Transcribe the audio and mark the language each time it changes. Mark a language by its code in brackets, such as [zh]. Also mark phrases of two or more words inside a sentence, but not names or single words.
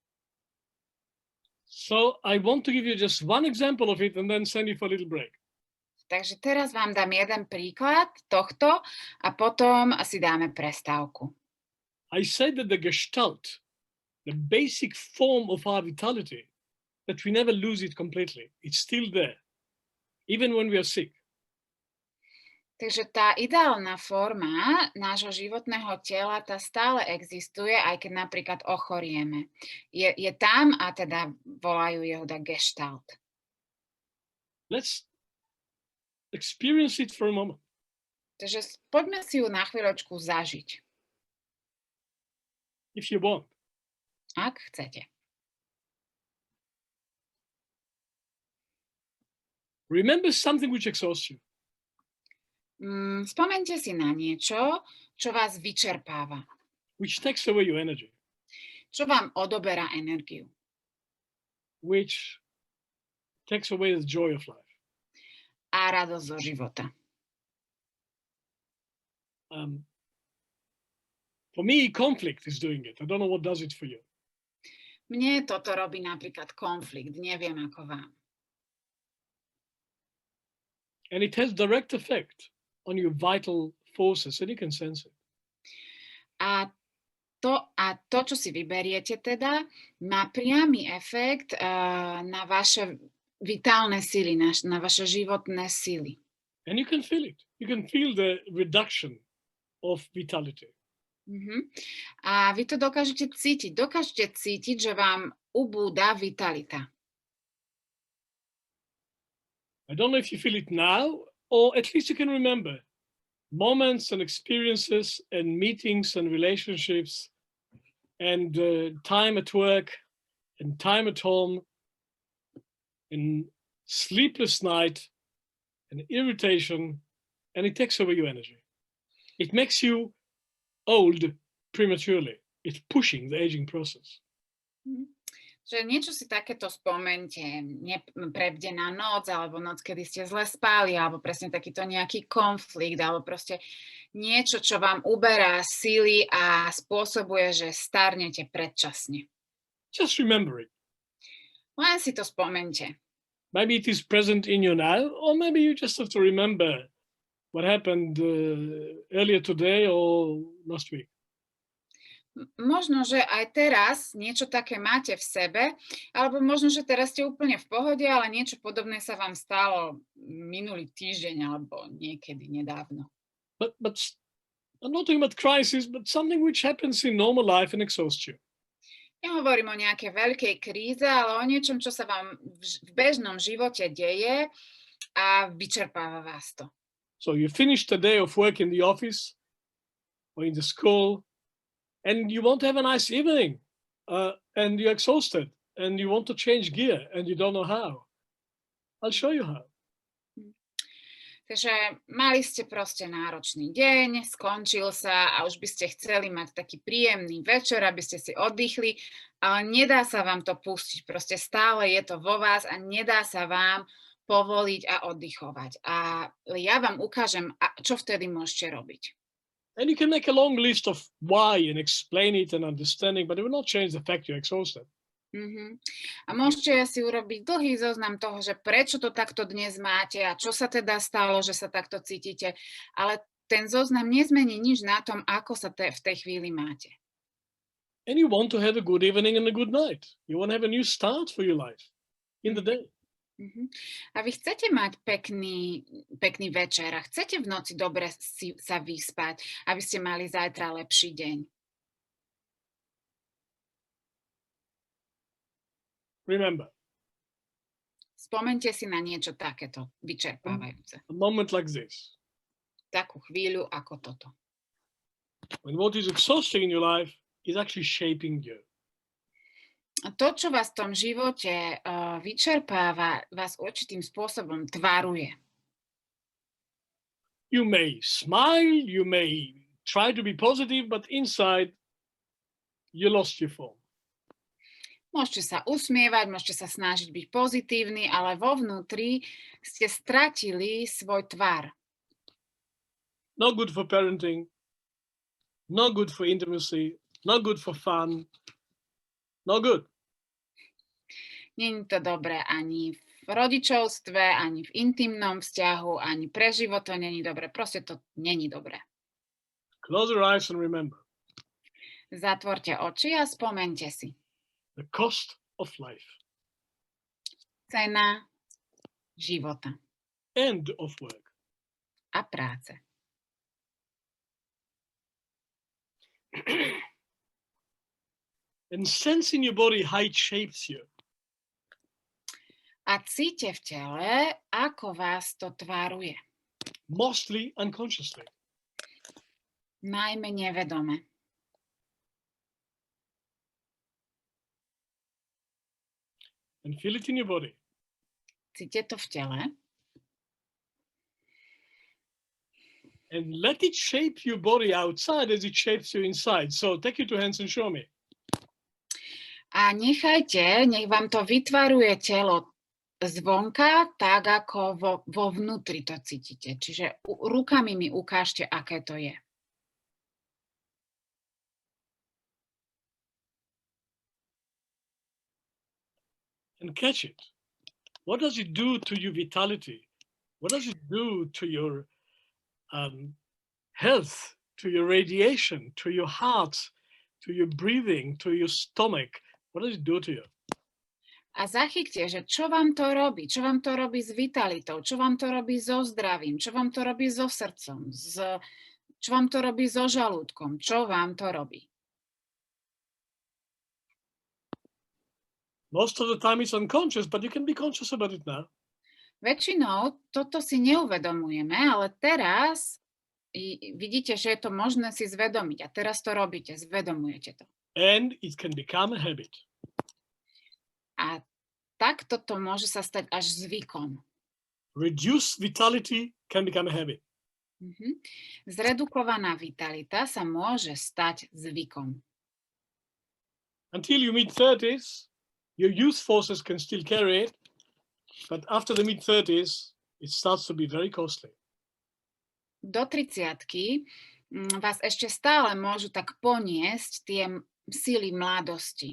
[en] So I want to give you just one example of it and then send you for a little break. [sk] Takže teraz vám dám jeden príklad tohto a potom si dáme prestávku. [en] I said that the gestalt, the basic form of our vitality, that we never lose it completely. It's still there, even when we are sick. [sk] Takže tá ideálna forma nášho životného tela, tá stále existuje, aj keď napríklad ochorieme. Je tam a teda volajú Yehuda gestalt. [en] Let's experience it for a moment. [sk] Takže poďme si ju na chvíľočku zažiť. [en] If you want. [sk] Ak chcete. [en] Remember something which exhausts you. [sk] Spomeňte si na niečo, čo vás vyčerpáva. [en] Which takes away your energy. [sk] Čo vám odoberá energiu. [en] Which takes away the joy of life. [sk] A radosť zo života. [en] For me, conflict is doing it. I don't know what does it for you. [sk] Mne toto robí napríklad konflikt, neviem ako vám. [en] And it has direct effect on your vital forces, and you can sense it. [sk] A to, čo si vyberiete teda, má priamy efekt na vaše vitálne sily, na vaše životné sily. [en] And you can feel it. You can feel the reduction of vitality. [sk] A vy to dokážete cítiť. Dokážete cítiť, že vám ubúda vitalita. [en] I don't know if you feel it now, or at least you can remember moments and experiences and meetings and relationships and time at work and time at home and sleepless night and irritation, and it takes away your energy. It makes you old prematurely. It's pushing the aging process. [sk] Že niečo si takéto spomente, prebdená noc, alebo noc, kedy ste zle spali, alebo presne takýto nejaký konflikt, alebo proste niečo, čo vám uberá síly a spôsobuje, že starnete predčasne. [en] Just remember it. [sk] Len si to spomente. [en] Maybe it is present in you now, or maybe you just have to remember what happened earlier today or last week. [sk] Možno, že aj teraz niečo také máte v sebe, alebo možno, že teraz ste úplne v pohode, ale niečo podobné sa vám stalo minulý týždeň alebo niekedy nedávno. [en] But I'm not talking about crisis, but something which happens in normal life and exhausts you. [sk] Nehovorím o nejakej veľkej kríze, ale o niečom, čo sa vám v bežnom živote deje a vyčerpáva vás to. [en] So you finish the day of work in the office or in the school, and you want to have a nice evening, and you're exhausted, and you want to change gear, and you don't know how. I'll show you how. [sk] Takže mali ste proste náročný deň, skončil sa a už by ste chceli mať taký príjemný večer, aby ste si oddychli, Ale nedá sa vám to pustiť, proste stále je to vo vás a nedá sa vám povoliť a oddychovať. A ja vám ukážem, čo vtedy môžete robiť. [en] And you can make a long list of why and explain it and understanding, but it will not change the fact you're exhausted. [sk] A môžete si urobiť dlhý zoznam toho, že prečo to takto dnes máte a čo sa teda stalo, že sa takto cítite, ale ten zoznam nezmení nič na tom, ako sa v tej chvíli máte. [en] And you want to have a good evening and a good night. You want to have a new start for your life in the day. [sk] A vy chcete mať pekný večer a chcete v noci dobre sa vyspať, aby ste mali zajtra lepší deň. [en] Remember, [sk] spomente si na niečo takéto vyčerpávajúce. [en] a moment like this. [sk] Takú chvíľu ako toto. [en] When what is exhausting in your life is actually shaping you. [sk] A to, čo vás v tom živote vyčerpáva, vás určitým spôsobom tvaruje. [en] You may smile, you may try to be positive, but inside you lost your form. [sk] Môžete sa usmievať, môžete sa snažiť byť pozitívni, ale vo vnútri ste stratili svoj tvar. [en] Not good for parenting, not good for intimacy, not good for fun, not good. [sk] Nie je to dobré ani v rodičovstve, ani v intimnom vzťahu, ani pre život to není dobré. Proste to není dobré. [en] Close your eyes and remember. [sk] Zatvorte oči a spomente si. [en] The cost of life. [sk] Cena života. [en] And of work. [sk] A práce. [en] And sense in your body how it shapes you. [sk] A cíte v tele, ako vás to tvaruje. [en] Mostly unconsciously. [sk] Najmä nevedome. [en] And feel it in your body. [sk] Cíte to v tele. [en] And let it shape your body outside as it shapes you inside. So take your two hands and show me. [sk] A nech vám to vytvaruje telo zvonka, tak ako vo vnútri to cítite. Čiže rukami mi ukážte, aké to je. [en] And catch it. What does it do to your vitality? What does it do to your health, to your radiation, to your heart, to your breathing, to your stomach? What does it do to you? [sk] A zachyťte, že čo vám to robí? Čo vám to robí s vitalitou? Čo vám to robí so zdravím? Čo vám to robí so srdcom? Čo vám to robí so žalúdkom? Čo vám to robí? [en] Most of the time it's unconscious, but you can be conscious about it now. [sk] Väčšinou toto si neuvedomujeme, ale teraz vidíte, že je to možné si zvedomiť. A teraz to robíte, zvedomujete to. [en] And it can become a habit. [sk] A takto to môže sa stať až zvykom. [en] Reduced vitality can become a habit. [sk] Zredukovaná vitalita sa môže stať zvykom. [en] Until your mid-30s, your youth forces can still carry it, but after the mid-30s, it starts to be very costly. [sk] Do 30-ky vás ešte stále môžu tak poniesť tie síly mladosti.